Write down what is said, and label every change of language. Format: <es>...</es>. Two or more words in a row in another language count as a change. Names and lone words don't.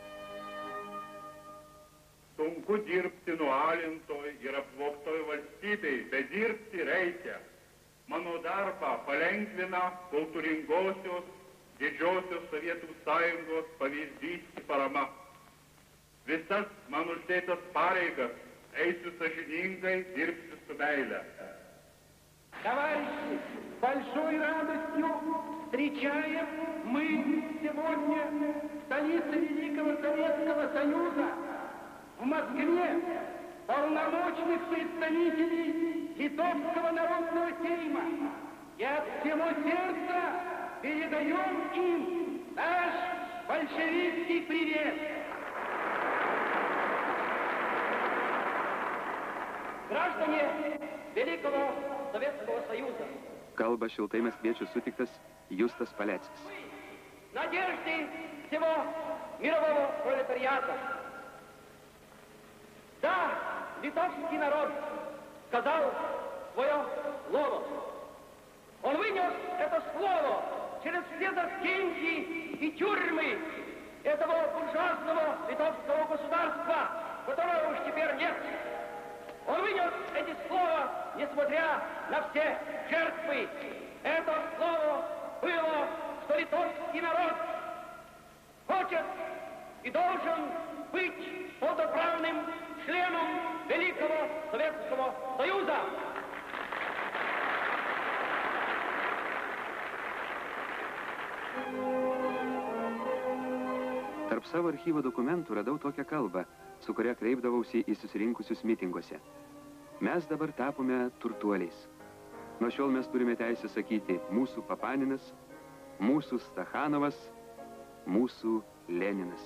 <lt>Sunku dirbti nualintoj ir apvogtoj valstybei, bet dirbti reikia. Mano darbą palengvina kultūringosios didžiosios Sovietų sąjungos pavyzdys ir parama. Visas man uždėtas pareigas eisiu сожаленинgai, dirbsiu su meile.</lt> <ru>Товарищи, с большой радостью встречаем мы сегодня в столице Великого Советского Союза, в Москве, полномочных представителей Литовского народного Сейма. И от всего сердца передаем им наш большевистский привет. Граждане Великого Советского Союза.</ru> <lt>Kalba šiltai maskviečių sutiktas Justas Paleckis.</lt> <ru>Надежды всего мирового пролетариата. Да, литовский народ сказал свое слово. Он вынес это слово через все застенки и тюрьмы этого буржуазного литовского государства, которого уж теперь нет. Он вынес эти слова, несмотря на все жертвы. Это слово было, что литовский народ хочет и должен быть полноправным членом Великого Советского Союза.</ru> <lt>Tarp savo archyvo dokumentų radau tokią kalbą, su kuria kreipdavausi į susirinkusius mitinguose. Mes dabar tapome turtuoliais. Nuo šiol mes turime teisę sakyti mūsų Papaninas, mūsų Stachanovas, mūsų Leninas.</lt>